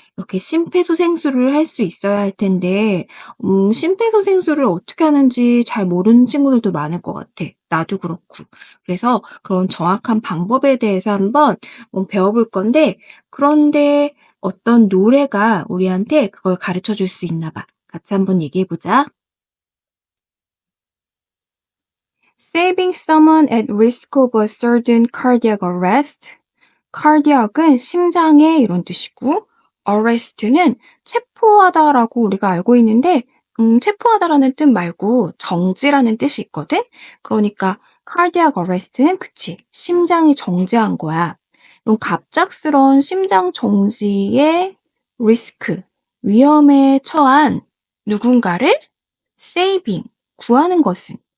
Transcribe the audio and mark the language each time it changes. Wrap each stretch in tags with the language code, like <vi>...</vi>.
<ko>이렇게 심폐소생술을 할 수 있어야 할 텐데, 심폐소생술을 어떻게 하는지 잘 모르는 친구들도 많을 것 같아. 나도 그렇고. 그래서 그런 정확한 방법에 대해서 한번 배워볼 건데, 그런데 어떤 노래가 우리한테 그걸 가르쳐 줄 수 있나 봐. 같이 한번 얘기해 보자.</ko> <en>Saving someone at risk of a sudden cardiac arrest.</en> <ko>cardiac은 심장의 이런 뜻이고, arrest는 체포하다라고 우리가 알고 있는데, 체포하다라는 뜻 말고 정지라는 뜻이 있거든? 그러니까 cardiac arrest는 그치, 심장이 정지한 거야. 이런 갑작스러운 심장 정지의 risk, 위험에 처한 누군가를 saving, 구하는 것은.</ko>